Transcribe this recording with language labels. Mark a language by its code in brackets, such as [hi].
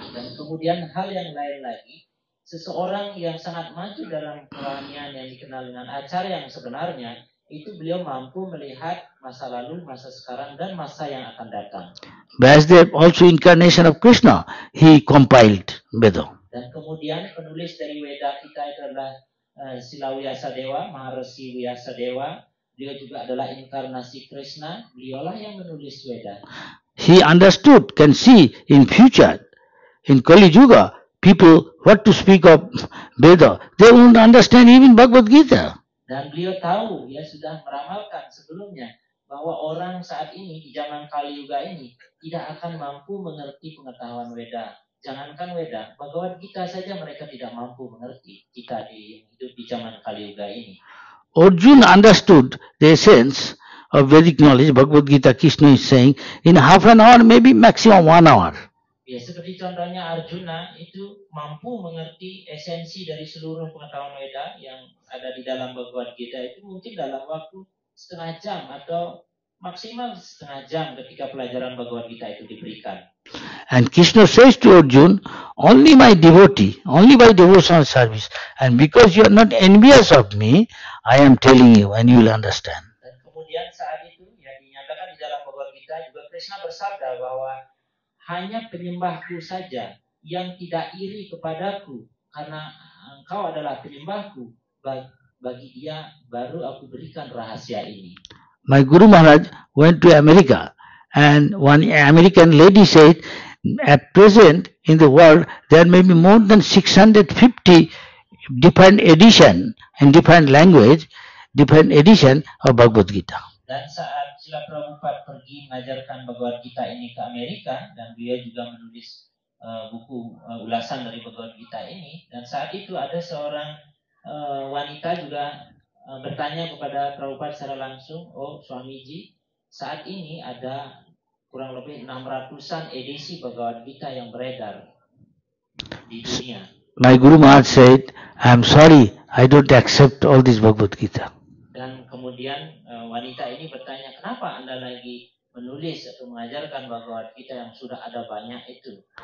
[id] Dan kemudian hal yang lain lagi, seseorang yang sangat maju dalam kerohanian yang dikenal dengan acarya yang sebenarnya, itu beliau mampu melihat masa lalu, masa sekarang, dan masa yang akan datang. [en] Vasudev, also incarnation of Krishna, he compiled Veda. [id] Dan kemudian penulis dari Weda kita itu adalah Sila Vyasadeva, Maharshi Vyasadeva. Beliau juga adalah inkarnasi Krishna. Beliaulah yang menulis Weda. [en] He understood, can see in future, in Kali Yuga, people what to speak of Veda. They won't understand even Bhagavad Gita. [id] Dan beliau tahu, ya sudah meramalkan sebelumnya, bahwa orang saat ini di zaman Kali Yuga ini tidak akan mampu mengerti pengetahuan Weda. Jangankan Weda, Bhagavad Gita saja mereka tidak mampu mengerti. Kita hidup di zaman Kali Yuga ini. [en] Arjuna understood the essence of Vedic knowledge. Bhagavad Gita, Krishna is saying, in half an hour, maybe maximum 1 hour. [id] Ya, seperti contohnya Arjuna itu mampu mengerti esensi dari seluruh pengetahuan Weda yang ada di dalam Bhagavad Gita itu mungkin dalam waktu setengah jam atau maksimal setengah jam ketika pelajaran Bhagavad Gita itu diberikan. [en] And Krishna says to Arjuna, only my devotee, only by devotional service, and because you are not envious of me, I am telling you and you will understand. [id] Dan kemudian saat itu yang dinyatakan di dalam Bhagavad Gita juga Krishna bersabda bahwa hanya penyembahku saja yang tidak iri kepadaku karena engkau adalah penyembahku. Bagi dia baru aku berikan rahasia ini. [en] My Guru Maharaj went to America and one American lady said, at present in the world there may be more than 650 different edition in different language, different edition of Bhagavad Gita. [id] Dan saat Srila Prabhupada pergi mengajarkan Bhagavad Gita ini ke Amerika dan beliau juga menulis buku ulasan dari Bhagavad Gita ini, dan saat itu ada seorang wanita juga bertanya kepada Prabhupada secara langsung, oh Swamiji, saat ini ada kurang lebih 600-an edisi Bhagavad Gita yang beredar di dunia. [en] My Guru Maharaj said, I am sorry, I don't accept all this Bhagavad Gita. [id] Dan kemudian wanita ini bertanya, kenapa Anda lagi menulis atau mengajarkan Bhagavad Gita yang sudah ada banyak itu?